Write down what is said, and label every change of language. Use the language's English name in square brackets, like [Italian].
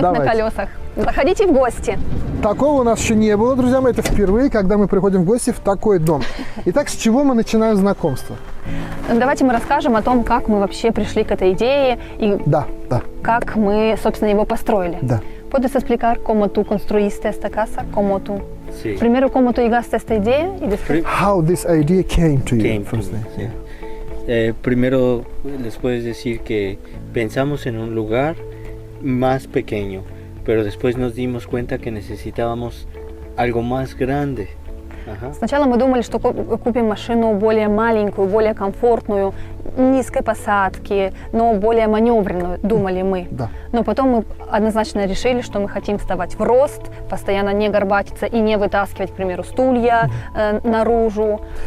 [Russian] Давайте. на колесах. Заходите в гости. Такого у нас еще не было, друзья мои, это впервые, когда мы приходим в гости в такой дом. Итак, с чего мы начинаем знакомство? Давайте мы расскажем о том, как мы вообще пришли к этой идее и Да. как мы, собственно, его построили. Да. [Spanish] ¿Puedes explicar cómo tú construiste esta casa? ¿Cómo tú? Sí. Primero, ¿cómo tú llegaste a esta idea? Y después... [English] How this idea came to you? Came to first me, thing. yeah. [Spanish] Primero les puedes decir que pensamos en un lugar más pequeño, pero después nos dimos cuenta que necesitábamos algo más grande. Ajá. [Russian] Сначала мы думали, что купим машину более маленькую, более комфортную, низкой посадки, но более маневренную, думали мы. Да. Но потом мы однозначно решили, что мы хотим вставать в рост, постоянно не горбатиться и не вытаскивать, к примеру, стулья наружу.